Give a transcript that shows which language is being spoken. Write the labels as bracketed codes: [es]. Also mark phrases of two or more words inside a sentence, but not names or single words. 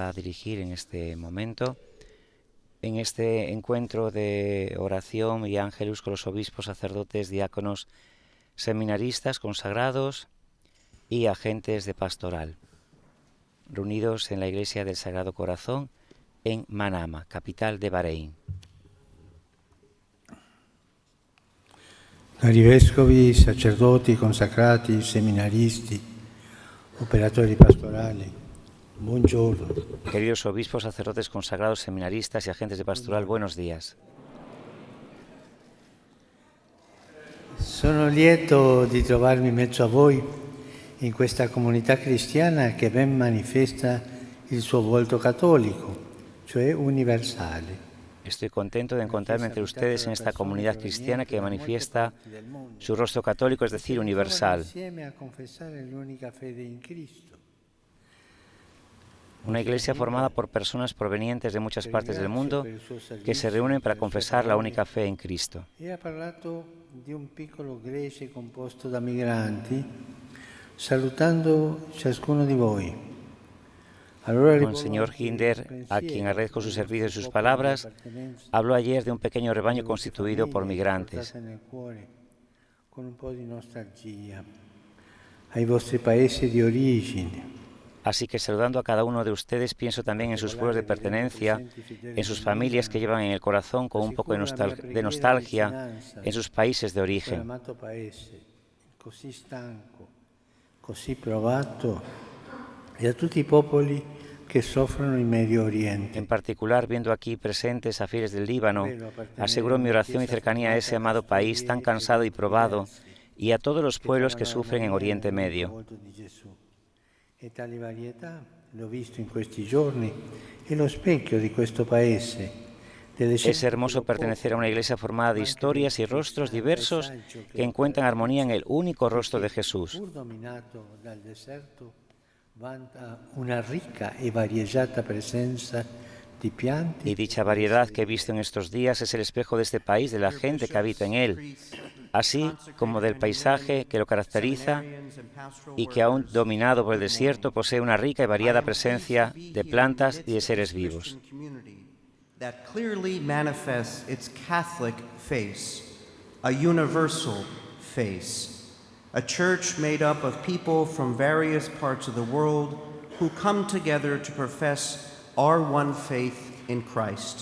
[es] a dirigir en este momento, en este encuentro de oración y ángelus con los obispos, sacerdotes, diáconos, seminaristas, consagrados y agentes de pastoral, reunidos en la Iglesia del Sagrado Corazón en Manama, capital de Bahrein. [it] Cari vescovi, sacerdoti, consacrati, seminaristi, operatori pastorali, buongiorno. [es] Queridos obispos, sacerdotes, consagrados, seminaristas y agentes de pastoral, buenos días. [it] Sono lieto di trovarmi in mezzo a voi in questa comunità cristiana che ben manifesta il suo volto cattolico, cioè universale. [es] Estoy contento de encontrarme entre ustedes en esta comunidad cristiana que manifiesta su rostro católico, es decir, universal. Una iglesia formada por personas provenientes de muchas partes del mundo que se reúnen para confesar la única fe en Cristo. [it] E ha parlato di un piccolo grece composto da migranti, salutando ciascuno di voi. [es] Monseñor Hinder, a quien agradezco su servicio y sus palabras, habló ayer de un pequeño rebaño constituido por migrantes. [it] Con un po' di nostalgia ai vostri paesi di origine. [es] Así que saludando a cada uno de ustedes, pienso también en sus pueblos de pertenencia, en sus familias que llevan en el corazón con un poco de nostalgia, en sus países de origen. [it] Così stanco, così provato, e a tutti i popoli che soffrono in Medio Oriente. [es] En particular, viendo aquí presentes a fieles del Líbano, aseguro mi oración y cercanía a ese amado país tan cansado y probado, y a todos los pueblos que sufren en Oriente Medio. [it] E tale varietà, l'ho visto in questi giorni, è lo specchio di questo paese. [es] Es hermoso pertenecer a una iglesia formada de historias y rostros diversos que encuentran armonía en el único rostro de Jesús. [it] Pur dominato dal deserto, vanta una ricca e variegata presenza di piante. [es] Y dicha variedad que he visto en estos días es el espejo de este país, de la gente que habita en él, así como del paisaje que lo caracteriza y que aún dominado por el desierto posee una rica y variada presencia de plantas y de seres vivos. [en] That clearly manifests its Catholic face, a universal face, a church made up of people from various parts of the world who come together to profess our one faith in Christ.